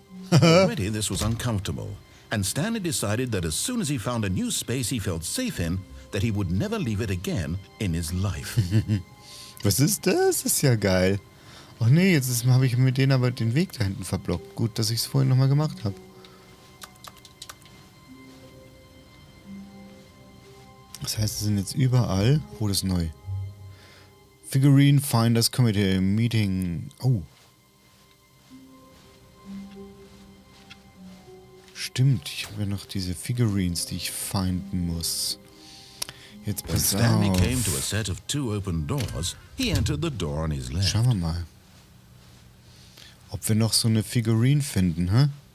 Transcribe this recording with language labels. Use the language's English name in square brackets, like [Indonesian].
[English] Already this was uncomfortable, and Stanley decided that as soon as he found a new space he felt safe in, that he would never leave it again in his life. [German] Was ist das? Das ist ja geil. Ach nee, jetzt habe ich mit denen aber den Weg da hinten verblockt. Gut, dass ich es vorhin nochmal gemacht habe. Das heißt, sie sind jetzt überall. Oh, das ist neu. Figurine Finders Committee Meeting. Oh. Stimmt, ich habe ja noch diese Figurines, die ich finden muss. Jetzt pass auf. [English] Stanley came to a set of 2 open doors. He entered the door on his left. [German] Schauen wir mal. Ob wir noch so eine Figurine finden, hä?